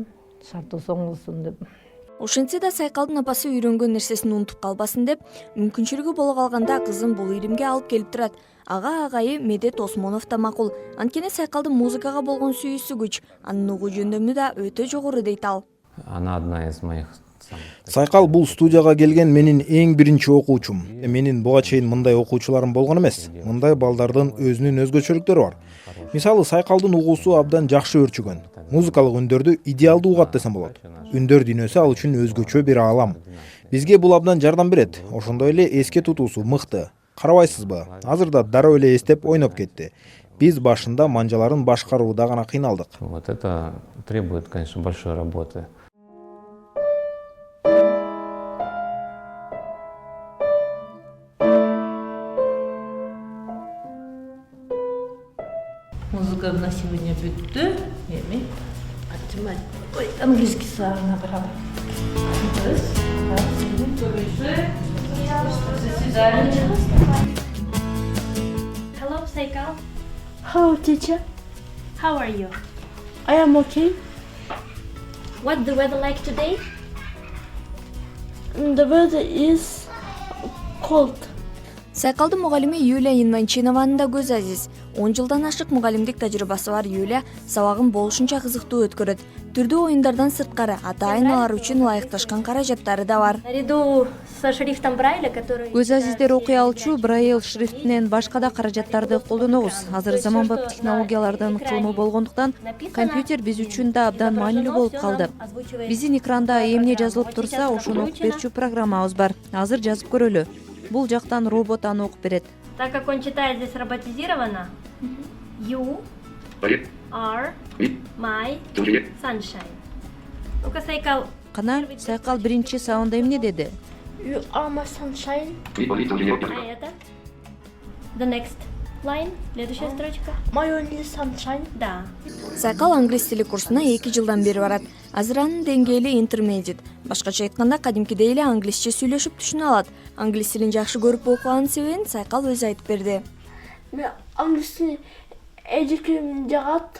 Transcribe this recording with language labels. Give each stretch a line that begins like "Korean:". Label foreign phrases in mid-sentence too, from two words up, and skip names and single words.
Kyrgyz: Шарты соңгусун деп. Ошентсе да Сайкалдын апасы үйрөнгөн нерсесин унутуп калбасын деп, мүмкүнчүлүгү боло калганда кызын бул илимге алып келип турат. Ага агайы Медет Осмонов да макул. Анткени Сайкалдын музыкага болгон сүйүүсү күч, анын угуу жөндөмү да өтө жогору дейт ал.
Russian: Она одна из моих.
Kyrgyz: Сайкал бул студияга келген менин эң биринчи окуучум. Менин буга чейин мындай окуучуларым болгон эмес. Мындай балдардын өзүнүн өзгөчөлүктөрү бар. Мисалы Сайкалдын угуусу абдан жакшы өрчүгөн. Музыкалык үндөрдү идеалдуу угат десем болот. Үндөр дүйнөсү ал үчүн өзгөчө бир аалам. Бизге бул абдан жардам берет. Ошондой эле эске тутуусу мыкты. Карабайсызбы? Азыр да дароо эле эстеп ойноп кетти. Биз башында манжаларын башкарууда гана кыйналдык.
Russian: Вот это требует, конечно, большой работы. Музыка на сегодня бүттү.
Kyrgyz: Эми английский сабагына барабыз.
English: Hello, Saikal. Hello, teacher. How are you? I am okay. What's the weather like today? The weather is cold.
Kyrgyz: Сайкалдын мугалими Юлия Инванчинованын да көз азиз. 10 жылдан ашык мугалимдик тажрыйбасы бар Юлия сабагын болушунча кызыктуу өткөрөт. Түрдүү оюндардан сырткары ата-аналар үчүн ылайыкташкан каражаттары да бар.
Russian: Наряду со шрифтом Брайля, который...
Kyrgyz: Көз азиздер окуй алчу Брайль шрифтинен башка да каражаттарды колдонобуз. Азыр заманбап технологиялардын кылымы болгондуктан компьютер биз үчүн да абдан маанилүү болуп калды. Биздин экранда эмне жазылып турса, ошону окуп берчү программабыз бар. Азыр жазып көрөлү. Бул жактан робот аны окуп берет.
Russian: Так как он читает здесь роботизировано,
English: You are my sunshine.
Russian: Ну-ка, Сайкал.
Kyrgyz: Кана, Сайкал биринчи сабында эмне деди?
English: You are my sunshine.
Russian: А это?
English: The next line,
Russian: следующая строчка.
English: My only sunshine.
Russian: Да.
Kyrgyz: Сайкал англис тили курсуна 2 жылдан бери барат. Азыр анын деңгээли intermediate. Башкача айтканда кадимкидей эле англисче сүйлөшүп түшүнө алат. Англис тилин жакшы көрүп окуганын себебин Сайкал өзү айтып берди. Мен англис тилин эжекемин жагат.